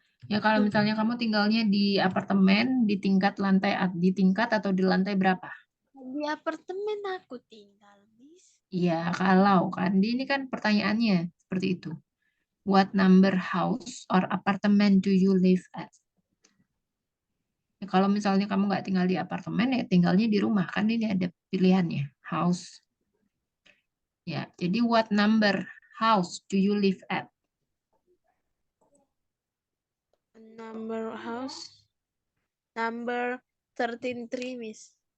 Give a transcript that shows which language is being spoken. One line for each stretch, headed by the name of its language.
Indonesian: Ya kalau misalnya kamu tinggalnya di apartemen di tingkat atau di lantai berapa? Di apartemen aku tinggal, Miss. Iya, kalau kan ini kan pertanyaannya seperti itu.
English: What number house or apartment do you live at?
Indonesian: Ya, kalau misalnya kamu nggak tinggal di apartemen ya tinggalnya di rumah kan ini ada pilihannya house. Ya, jadi
English: what number house do you live at? Number house. Number 13, Miss.